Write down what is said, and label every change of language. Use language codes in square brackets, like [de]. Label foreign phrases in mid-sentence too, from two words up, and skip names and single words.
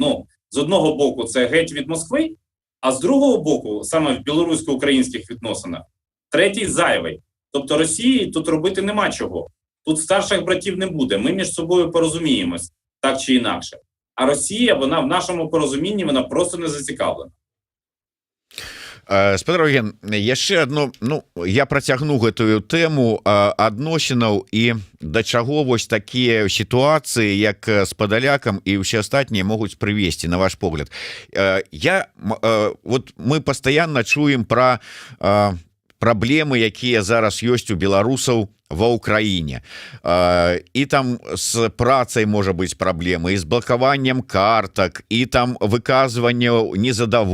[uk] З одного боку, це геть від Москви, а з другого боку, саме в білорусько-українських відносинах, третій зайвий. Тобто Росії тут робити нема чого. Тут старших братів не буде. Ми між собою порозуміємось, так чи інакше. А Росія, вона в нашому порозумінні, вона просто не зацікавлена. [be] Спадар Яўген, яшчэ адно, я працягну гэтую тэму адносінаў і да чаго вось такія сітуацыі, як з Падалякам і ўсе астатнія могуць прывесці, на ваш погляд. Мы пастаянна чуем пра праблемы, якія зараз ёсць у беларусаў ва ўкраіне, і там з працай можа быць праблемы, і з блакаваннем картак, і там выказванне незадаволенасці.